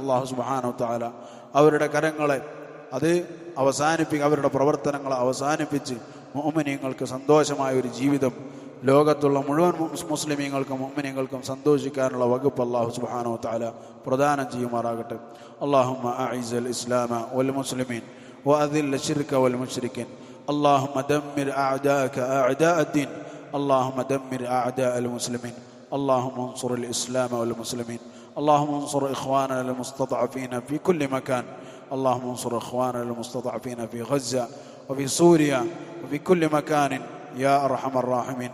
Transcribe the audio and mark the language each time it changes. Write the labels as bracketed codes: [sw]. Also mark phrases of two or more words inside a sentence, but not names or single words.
[ar] الله سبحانه وتعالى [ml] അവരുടെ കരങ്ങളെ അവരുടെ പ്രവർത്തനങ്ങളെ അവസാനിപ്പിച്ച് മുഅ്മിനീങ്ങൾക്ക് സന്തോഷമായ ഒരു ജീവിതം ലോകത്തുള്ള മുഴുവൻ മുസ്ലിമീങ്ങൾക്കും മുഅ്മിനീങ്ങൾക്കും സന്തോഷിക്കാനുള്ള വകുപ്പ് [ar] الله سبحانه وتعالى [ml] പ്രദാനം ചെയ്യുമാറാകട്ടെ. [ar] اللهم أعز الإسلام والمسلمين وأذل الشرك والمشركين. اللهم دمر أعداءك أعداء الدين. اللهم دمر أعداء المسلمين. اللهم انصر الإسلام والمسلمين. اللهم انصر إخواننا المستضعفين في كل مكان. اللهم انصر إخواننا المستضعفين في غزة وفي سوريا وفي كل مكان يا أرحم الراحمين.